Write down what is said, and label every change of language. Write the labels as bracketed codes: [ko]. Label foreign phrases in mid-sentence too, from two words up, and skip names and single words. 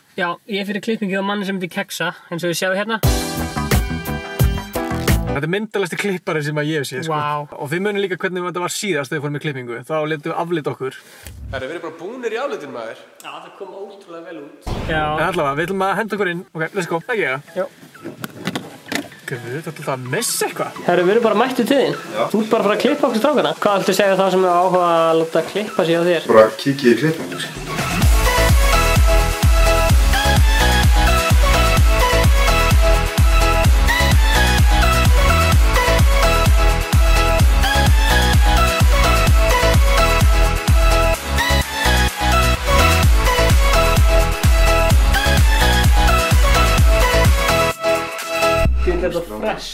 [is] Já, ég er fyrir klippingu á manni sem heitir Keksa, eins og við sjáum hérna. Þetta er myndalegasti klippari sem að ég hef séð, sko. Vá. Og þið munið líka hvernig þetta var síðast þegar við fórum í klippingu. Þá letum við aflita okkur. Við erum bara búnir í aflitin, maður. Já, það kom ótrúlega vel út. Já. En allavega, við ætlum að henda okkur inn. [en] Ok, let's go. [is] Ekki ég? Já. Guð, þetta er alltaf að missa eitthvað. Herru, við erum bara mættu til þín. Já. Þú ert bara að fara að klippa okkur strákana. Hvað ættu að segja þá sem er áhuga að láta klippa sig á þér? Bara kikið í klippingu. Þetta er fresh.